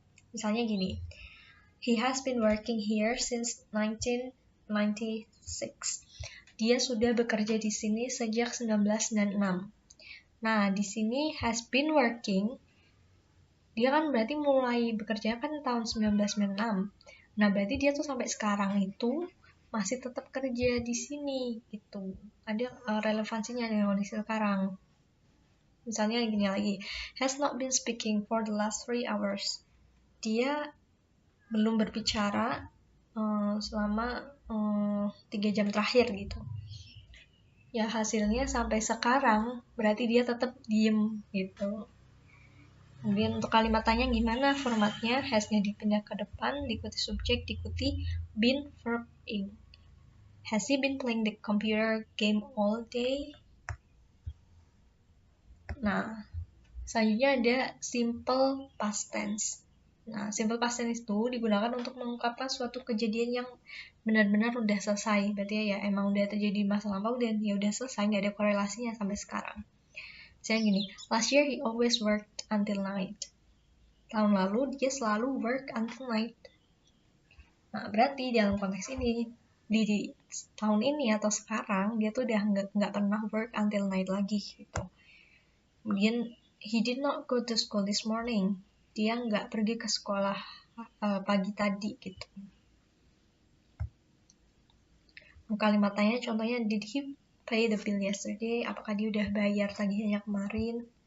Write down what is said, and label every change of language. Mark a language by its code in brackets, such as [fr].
[id] Misalnya gini, [en] he has been working here since 1996. [id] Dia sudah bekerja di sini sejak 1996. Nah, di sini [en] has been working, [id] dia kan berarti mulai bekerja kan tahun 1996. Nah, berarti dia tuh sampai sekarang itu masih tetap kerja di sini gitu. Ada relevansinya dengan kondisi sekarang. Misalnya gini lagi, [en] has not been speaking for the last 3 hours. [id] Dia belum berbicara selama 3 jam terakhir gitu. Ya hasilnya sampai sekarang berarti dia tetap diem gitu. Kemudian untuk kalimat tanya gimana formatnya, has-nya dipindah ke depan, diikuti subjek, diikuti been, verb ing. [en] Has he been playing the computer game all day? [id] Nah, selanjutnya ada simple past tense. Nah, simple past tense itu digunakan untuk mengungkapkan suatu kejadian yang benar-benar udah selesai. Berarti ya emang udah terjadi masa lampau dan ya udah selesai, nggak ada korelasinya sampai sekarang. Misalnya gini, [en] last year he always worked until night. [id] Tahun lalu dia selalu [en] work until night. [id] Nah, berarti dalam konteks ini di tahun ini atau sekarang dia tuh udah nggak pernah [en] work until night [id] lagi gitu. Kemudian [en] he did not go to school this morning. [id] Dia nggak pergi ke sekolah pagi tadi gitu. Kalimat tanya contohnya, [en] did he pay the bill yesterday? [id] Apakah dia udah bayar tagihannya kemarin?